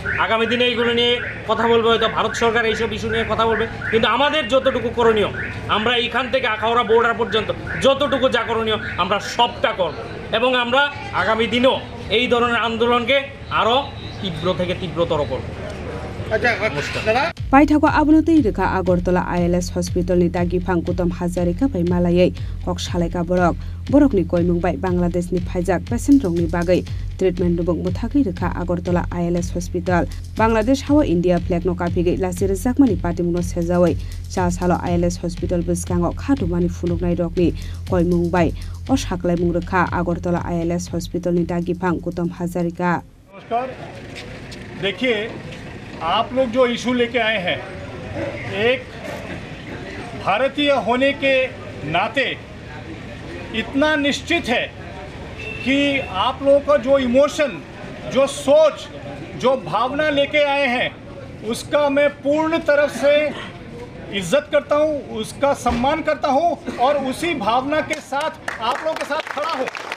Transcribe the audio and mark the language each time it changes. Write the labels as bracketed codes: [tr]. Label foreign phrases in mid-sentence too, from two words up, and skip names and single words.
[bn] আগামী দিনে এইগুলো নিয়ে কথা বলবে, হয়তো ভারত সরকার এইসব ইস্যু নিয়ে কথা বলবে, কিন্তু আমাদের যতটুকু করণীয়, আমরা এইখান থেকে আখাউড়া বর্ডার পর্যন্ত যতটুকু যা করণীয় আমরা সবটা করব এবং আমরা আগামী দিনেও এই ধরনের আন্দোলনকে আরও তীব্র থেকে তীব্রতর করব। [trp] Paithako abunotei rika Agartala ILS Hospital ni dagifang Kutom Hazarika bai malayai kok salaika borokni koimung bai Bangladesh ni phaijak patient rokni bagai treatment dubong muthaki rika Agartala ILS Hospital Bangladesh hawa India flag no kapigai lasir jakmani patimuno sejawai cha salo ILS Hospital biskango khatumani funuknai rokni koimung bai oshaklaimung rika Agartala ILS Hospital ni dagifang Kutom Hazarika। [hi] नमस्कार। देखिए, आप लोग जो इशू लेके आए हैं, एक भारतीय होने के नाते इतना निश्चित है कि आप लोगों का जो इमोशन, जो सोच, जो भावना लेके आए हैं, उसका मैं पूर्ण तरफ से इज्जत करता हूँ, उसका सम्मान करता हूँ और उसी भावना के साथ आप लोगों के साथ खड़ा हूँ।